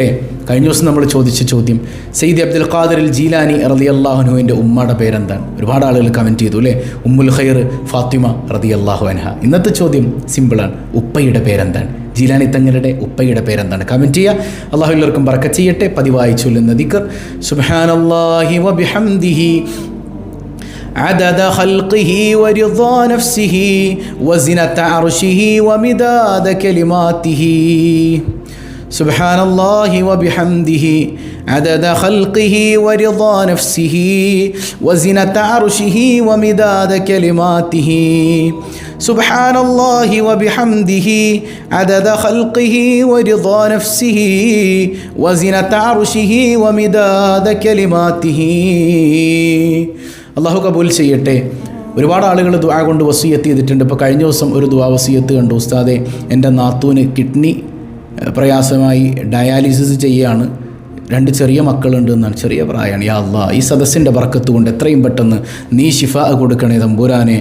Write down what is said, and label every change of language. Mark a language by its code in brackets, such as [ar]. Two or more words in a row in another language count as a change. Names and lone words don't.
[ml] കഴിഞ്ഞ ദിവസം നമ്മൾ ചോദിച്ച ചോദ്യം, സയ്യിദ് അബ്ദുൽ ഖാദിർ ജീലാനി [ar] رضي الله عنه [ml] ഉമ്മയുടെ പേരെന്താണ്? ഒരുപാട് ആളുകൾ കമൻറ്റ് ചെയ്തു അല്ലേ? ഉമ്മുൽ ഖൈർ ഫാത്തിമ [ar] رضي الله عنها. [ml] ഇന്നത്തെ ചോദ്യം സിമ്പിളാണ്. ഉപ്പയുടെ പേരെന്താണ്? ജീലാനി തങ്ങളുടെ ഉപ്പയുടെ പേരെന്താണ്? കമൻറ്റ് ചെയ്യുക. അല്ലാഹു എല്ലാവർക്കും ബറക്കത്ത് ചെയ്യട്ടെ. പതിവായി ചൊല്ലുന്ന ദിക്ർ [ar] سبحان الله وبحمده عدد خلقه ورضا نفسه وزنة عرشه ومداد كلماته سبحان الله وبحمده عدد خلقه ورضا نفسه وزنة عرشه ومداد كلماته سبحان الله وبحمده عدد خلقه ورضا نفسه وزنة عرشه ومداد كلماته. [ml] അള്ളാഹു കബൂൽ ചെയ്യട്ടെ. ഒരുപാട് ആളുകൾ ദുആ കൊണ്ട് വസിയത്ത് ചെയ്തിട്ടുണ്ട്. ഇപ്പോൾ കഴിഞ്ഞ ദിവസം ഒരു ദുആ വസിയത്ത് കണ്ടു. ഉസ്താദെ, എൻ്റെ നാത്തൂന് കിഡ്നി പ്രയാസമായി ഡയാലിസിസ് ചെയ്യുകയാണ്. 2 ചെറിയ മക്കളുണ്ട് എന്നാണ്. ചെറിയ പ്രായമാണ്. യാ അല്ലാഹ്, ഈ സദസ്സിൻ്റെ ബർക്കത്ത് കൊണ്ട് എത്രയും പെട്ടെന്ന് നീ ശിഫാ കൊടുക്കണേ തമ്പുരാനെ.